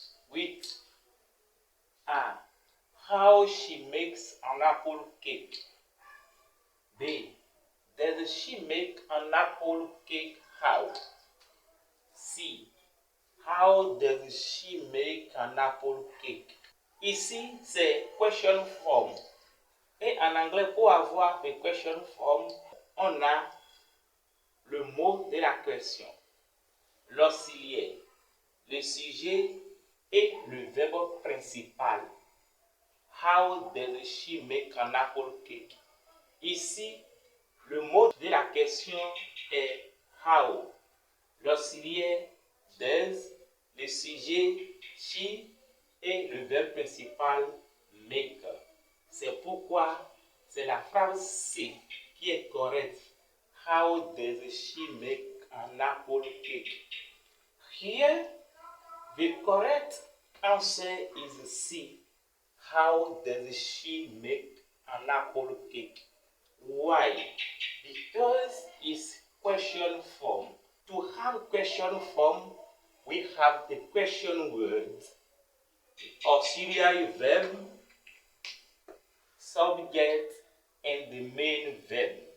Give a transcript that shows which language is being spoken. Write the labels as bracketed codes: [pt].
[en] With A. How she makes an apple cake. B. Does she make an apple cake? How? C. How does she make an apple cake? [fr] Ici, c'est question form. Et en anglais, pour avoir le question form, on a le mot de la question, l'auxiliaire, le sujet et le verbe principal. [en] How does she make an apple cake? [fr] Ici, le mot de la question est how. L'auxiliaire does, le sujet she et le verbe principal make. C'est pourquoi c'est la phrase C qui est correcte. [en] How does she make an apple cake? Here, the correct answer is C. How does she make an apple cake? Why? Because it's question form. To have question form, we have the question word, the auxiliary verb, subject, and the main verb.